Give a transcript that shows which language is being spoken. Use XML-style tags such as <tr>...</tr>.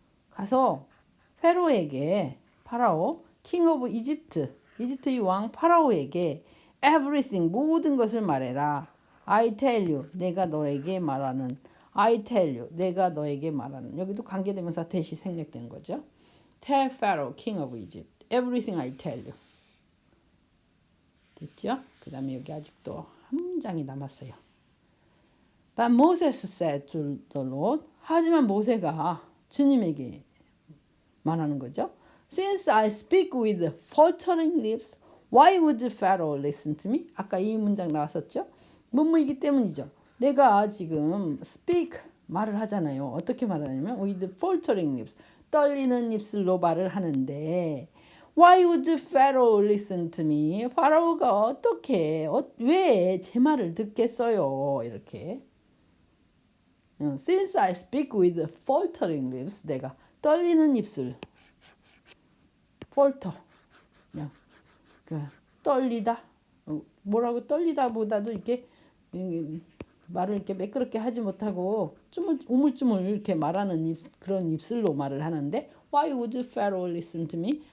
<ko>가서 페로에게 파라오, king of Egypt, 이집트의 왕 파라오에게 everything, 모든 것을 말해라.</ko> <en>I tell you,</en> <ko>내가 너에게 말하는.</ko> <en>I tell you,</en> <ko>내가 너에게 말하는. 여기도 관계대명사 대시 생략된 거죠.</ko> <en>Tell Pharaoh, king of Egypt, everything I tell you.</en> <ko>됐죠? 그 다음에 여기 아직도 한 문장이 남았어요.</ko> <en>But Moses said to the Lord.</en> <ko>하지만 모세가 주님에게 말하는 거죠.</ko> <en>Since I speak with faltering lips, why would Pharaoh listen to me?</en> <ko>아까 이 문장 나왔었죠. 뭐뭐이기 때문이죠. 내가 지금 speak 말을 하잖아요. 어떻게 말하냐면</ko> <en>with faltering lips,</en> <ko>떨리는 입술로 말을 하는데</ko> <en>Why would Pharaoh listen to me?</en> <ko>파라오가 어떻게 왜 제 말을 듣겠어요? 이렇게.</ko> <en>Since I speak with faltering lips,</en> <ko>내가 떨리는 입술, falter, 그냥 떨리다, 뭐라고 떨리다보다도 이렇게 말을 이렇게 매끄럽게 하지 못하고 우물쭈물 이렇게 말하는 그런 입술로 말을 하는데</ko> <en>Why would Pharaoh listen to me?</en>